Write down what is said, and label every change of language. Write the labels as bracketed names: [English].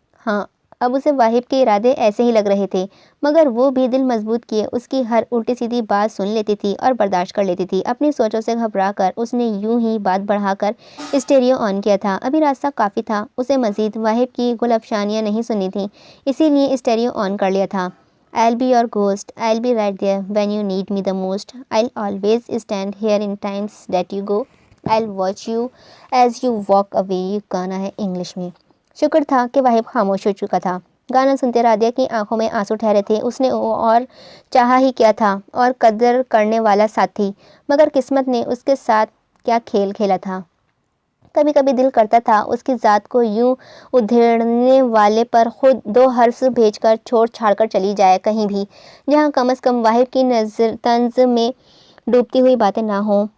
[Hindi] हाँ, अब उसे वाहिब के इरादे ऐसे ही लग रहे थे, मगर वो भी दिल मजबूत किए उसकी हर उल्टी सीधी बात सुन लेती थी और बर्दाश्त कर लेती थी। अपनी सोचों से घबरा कर उसने यूं ही बात बढ़ाकर स्टेरियो ऑन किया था। अभी रास्ता काफ़ी था, उसे मजीद वाहिब की गुलफशानियाँ नहीं सुनी थी, इसीलिए स्टेरियो ऑन कर लिया था। [English] I'll be your ghost. I'll be right there when you need me the most. I'll always stand here in times that you go. I'll watch you as you walk away. [Hindi] ये गाना है English में। शुक्र था कि वाहिब खामोश हो चुका था। गाना सुनते राधिया की आंखों में आंसू ठहरे थे। उसने और चाहा ही क्या था, और कदर करने वाला साथी, मगर किस्मत ने उसके साथ क्या खेल खेला था। कभी कभी दिल करता था उसकी ज़ात को यूं उधेड़ने वाले पर खुद दो हर्फ भेजकर छोड़ छाड़कर चली जाए कहीं भी, जहां कम से कम वाहिब की नज़र तंज में डूबती हुई बातें ना हो।